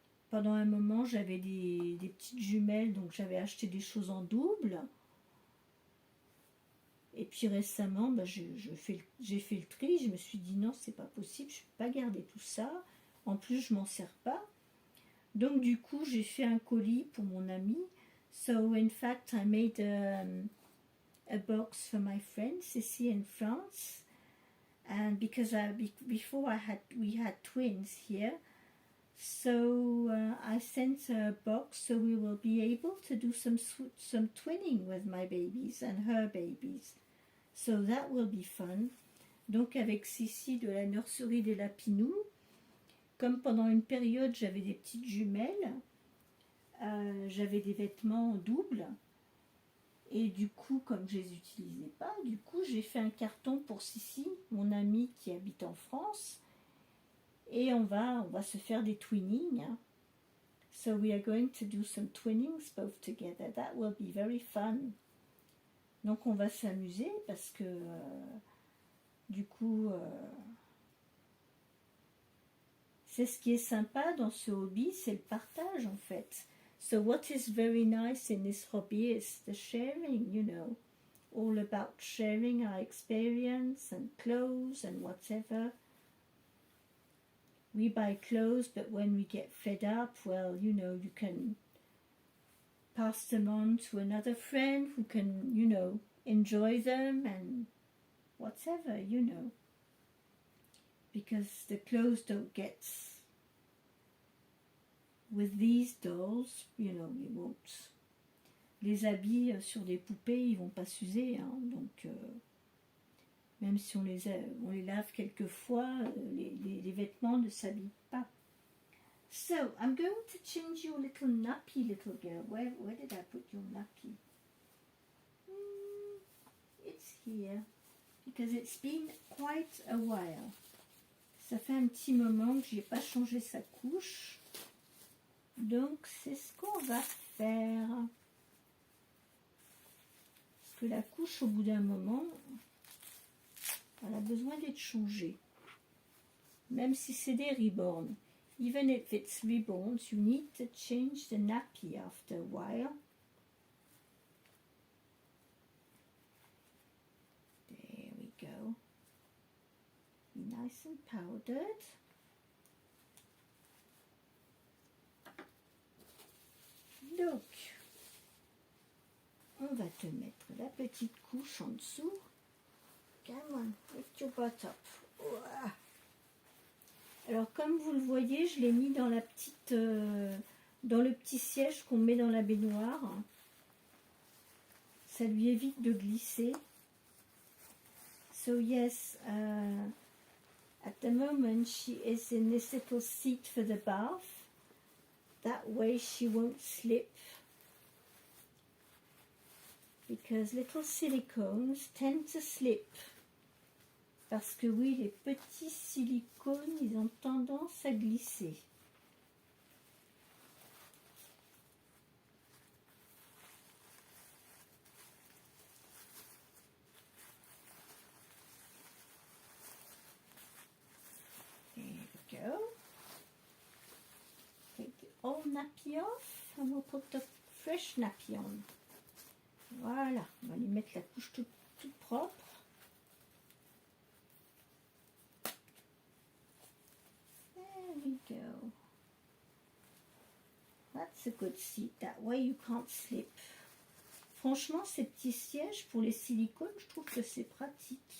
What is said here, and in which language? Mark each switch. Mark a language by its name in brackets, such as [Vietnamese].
[French] Pendant un moment j'avais des petites jumelles, donc j'avais acheté des choses en double. Et puis récemment j'ai fait le tri, je me suis dit non c'est pas possible, je ne peux pas garder tout ça. En plus je m'en sers pas. Donc du coup j'ai fait un colis pour mon ami. [English] So in fact I made a box for my friend Ceci in France, and because before we had twins here, So I sent her a box so we will be able to do some twinning with my babies and her babies. So that will be fun. [French] Donc avec Sissi de la nurserie des Lapinous, comme pendant une période j'avais des petites jumelles, j'avais des vêtements doubles. Et du coup, comme je les utilisais pas, du coup j'ai fait un carton pour Sissi, mon amie qui habite en France. Et on va se faire des twinnings. [English] So we are going to do some twinnings both together. That will be very fun. [French] Donc on va s'amuser parce que du coup c'est ce qui est sympa dans ce hobby, c'est le partage en fait. [English] So what is very nice in this hobby is the sharing, you know. All about sharing our experience and clothes and whatever. We buy clothes, but when we get fed up, well, you know, you can pass them on to another friend who can, you know, enjoy them and whatever, you know. Because the clothes don't get, with these dolls, you know, you won't. [French] Les habits sur des poupées, ils vont pas s'user, hein, donc même si on les lave quelques fois, les vêtements ne s'habillent pas. [English] So, I'm going to change your little nappy, little girl. Where did I put your nappy? It's here. Because it's been quite a while. [French] Ça fait un petit moment que je n'ai pas changé sa couche. Donc, c'est ce qu'on va faire. Parce que la couche, au bout d'un moment, elle a besoin d'être changée. Même si c'est des reborn. [English] Even if it's reborn, you need to change the nappy after a while. There we go. Be nice and powdered. [French] Donc, on va te mettre la petite couche en dessous. [English] Come on, lift your butt up. Ouah. [French] Alors, comme vous le voyez, je l'ai mis dans la petite, dans le petit siège qu'on met dans la baignoire. Ça lui évite de glisser. [English] So yes, at the moment she is in this little seat for the bath. That way she won't slip. Because little silicones tend to slip. [French] Parce que oui, les petits silicones, ils ont tendance à glisser. [English] There we go. Take the old nappy off and we'll put the fresh nappy on. [French] Voilà, on va lui mettre la couche toute propre. [English] There we go. That's a good seat. That way you can't slip. [French] Franchement, ces petits sièges pour les silicones, je trouve que c'est pratique.